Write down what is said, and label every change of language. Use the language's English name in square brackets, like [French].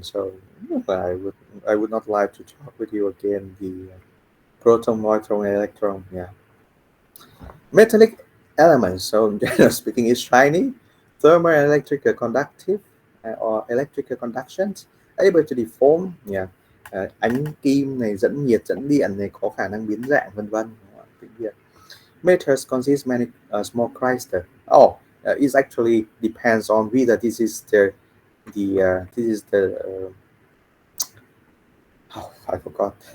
[English] So I would not like to talk with you again the proton, neutron, and electron. Yeah, metallic elements. So generally speaking, is shiny, thermal and electrical conductive, or electrical conductions, able to deform. [Vietnamese] Yeah, ánh kim này dẫn nhiệt, dẫn điện này có khả năng biến dạng, vân vân. [English] Metals consist many small crystals. Oh, it actually depends on whether this is this is the oh, I forgot.